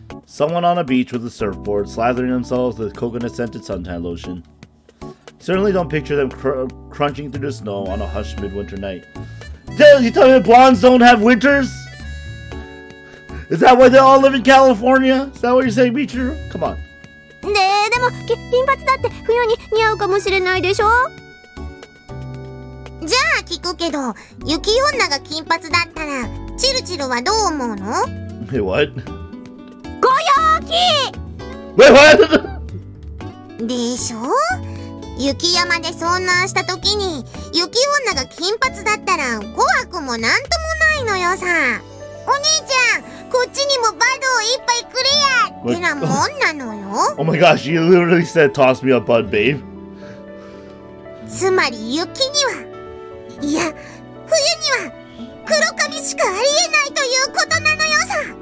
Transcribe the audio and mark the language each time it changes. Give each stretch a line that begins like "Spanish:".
English: Someone on a beach with a surfboard, slathering themselves with coconut-scented suntan lotion. Certainly don't picture them crunching through the snow on a hushed midwinter night. Damn, you tell me blondes don't have winters? Is that why they all live in California? Is that what you're saying, Michiru? Come on.
Japanese: でも金髪だって冬に似合うかもしれないでしょ？じゃあ聞くけど、雪女が金髪だったら、チルチルはどう思うの？
English: Wait, what?
Japanese: ご陽気！
English: Wait, what?
Japanese: でしょ？雪山で遭難した時に、雪女が金髪だったら怖くもなんともないのよさ。お兄ちゃん、こっちにもバドをいっぱいくれやってなもんなのよ。
English: Oh my gosh, you literally said toss me a bud, babe.
Japanese: つまり雪には、いや、冬には黒髪しかありえないということなのよさ。